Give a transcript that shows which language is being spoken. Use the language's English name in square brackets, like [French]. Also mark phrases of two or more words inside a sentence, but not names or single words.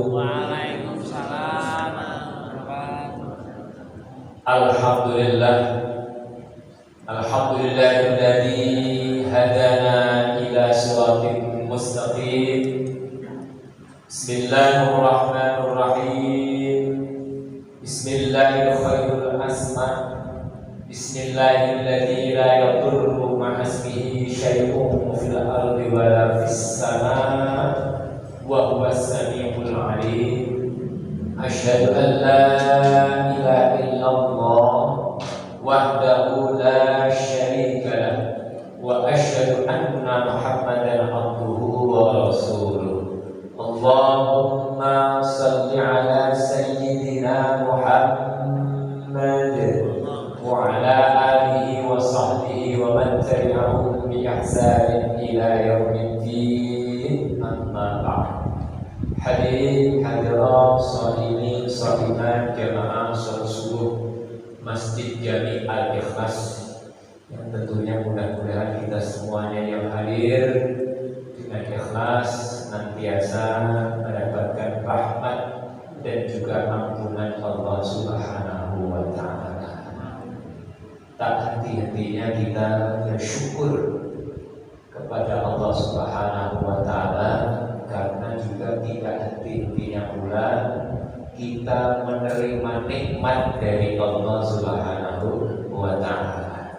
[Arabic] وعليكم السلام ورحمة الله وبركاته. الحمد لله الذي هدانا إلى صراط مستقيم. بسم الله الرحمن الرحيم. بسم الله الرحمن الرحيم. بسم الله الذي لا يضر مع اسمه شيء في الأرض ولا في السماء وهو السميع العليم. أشهد أن لا إله إلا الله وحده لا شريك له وأشهد أن محمدا عبده ورسوله. اللهم صل على سيدنا محمد وعلى آله وصحبه ومن تبعهم بإحسان إلى يوم الدين. أما بعد. [Indonesian] Hadirin hadirat sholihin sholihat jamaah salat subuh Masjid Jami Al-Ikhlas, yang tentunya mudah-mudahan kita semuanya yang hadir dengan ikhlas senantiasa mendapatkan rahmat dan juga ampunan Allah [Arabic] سبحانه وتعالى. [Indonesian] Tak henti-hentinya kita bersyukur kepada Allah [Arabic] سبحانه وتعالى, [Indonesian] karena juga tidak henti-hentinya pula kita menerima nikmat dari Allah [Arabic] سبحانه وتعالى.